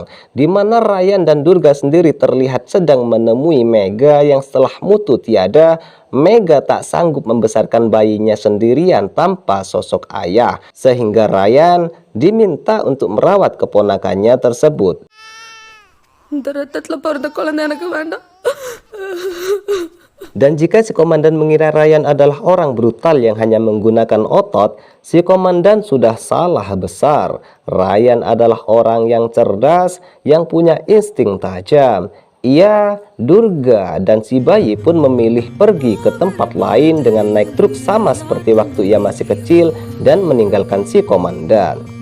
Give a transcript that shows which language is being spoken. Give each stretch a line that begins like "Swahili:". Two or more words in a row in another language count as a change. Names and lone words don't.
Indonesian: Di mana Ryan dan Durga sendiri terlihat sedang menemui Mega yang setelah Mutu tiada, Mega tak sanggup membesarkan bayinya sendirian tanpa sosok ayah. Sehingga Ryan diminta untuk merawat keponakannya tersebut.
Tamil: இந்த ரத்தத்துல பிறந்த குழந்தை எனக்கு வேண்டாம்.
Indonesian: Dan jika si komandan mengira Ryan adalah orang brutal yang hanya menggunakan otot, si komandan sudah salah besar. Ryan adalah orang yang cerdas, yang punya insting tajam. Ia, Durga, dan si bayi pun memilih pergi ke tempat lain dengan naik truk sama seperti waktu ia masih kecil dan meninggalkan si komandan.